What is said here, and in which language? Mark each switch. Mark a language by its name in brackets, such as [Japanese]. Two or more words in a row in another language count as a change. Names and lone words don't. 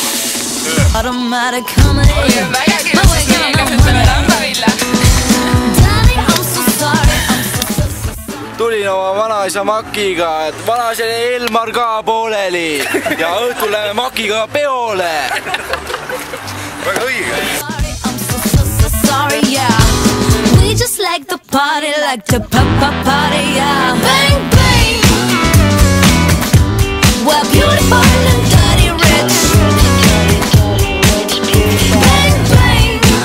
[Estonian] Tulin oma vanaisa Makiga, et vanaisa Elmar ka pooleli ja õhtul läheme Makiga peole. Väga õige. [English] We just like the party, like the party, yeah. Bang, bang. We're beautiful and dirty rich. Bang, bang.